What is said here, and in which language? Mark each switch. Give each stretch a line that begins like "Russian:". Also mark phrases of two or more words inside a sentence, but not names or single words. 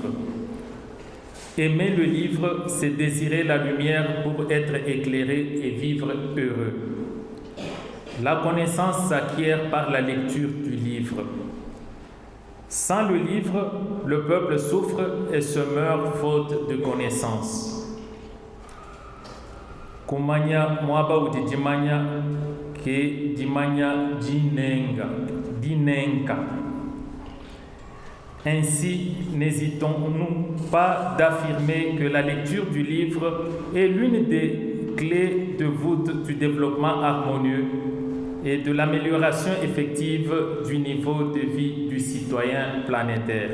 French: Aimer le livre, c'est désirer la lumière pour être éclairé et vivre heureux. La connaissance s'acquiert par la lecture du livre. Sans le livre, le peuple souffre et se meurt faute de connaissance.
Luba-Lulua: Kumanya mwaba udijimanya ke dimanya dinenga.
French: Ainsi, n'hésitons-nous pas d'affirmer que la lecture du livre est l'une des clés de voûte du développement harmonieux et de l'amélioration effective du niveau de vie du citoyen planétaire.